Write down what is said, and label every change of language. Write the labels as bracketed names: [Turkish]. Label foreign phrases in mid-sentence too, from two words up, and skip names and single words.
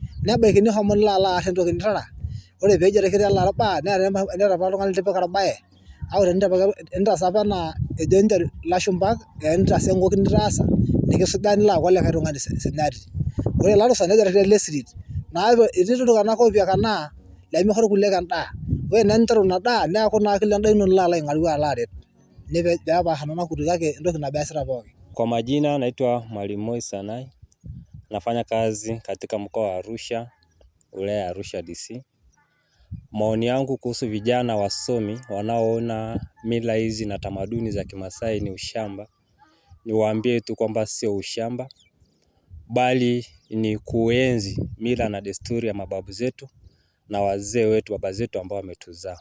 [Masai] nebaikini homo nilo aar entoki nitara. Ore peejo ketii olarabal neeta apa oltung'ani litipika orbaye, au tenitaas apa enaa ejo ninche ilashumpa tenitaasa enkoki nitaasa nikisujaa nilo aaku olikae tung'ani sinyati. Ore ilo rusa nejo le street naa etii iltung'anak opiakanaa lemiko irkuliek endaa. Ore naa eninteru ina daa neeku naa kila endaa ino nilo aing'aru alo aret. Peepaash nena kutuk kake entoki nabo eesita pookin. [Swahili] Kwa majina naitwa Mwalimu Moi Sanai. Nafanya kazi katika mkoa wa Arusha, wilaya ya Arusha DC. Maoni yangu kuhusu vijana wasomi wanaoona mila hizi na tamaduni za Kimasai ni ushamba. Niwaambie tu kwamba sio ushamba, bali ni kuenzi mila na desturi ya mababu zetu na wazee wetu, baba zetu ambao wametuzaa.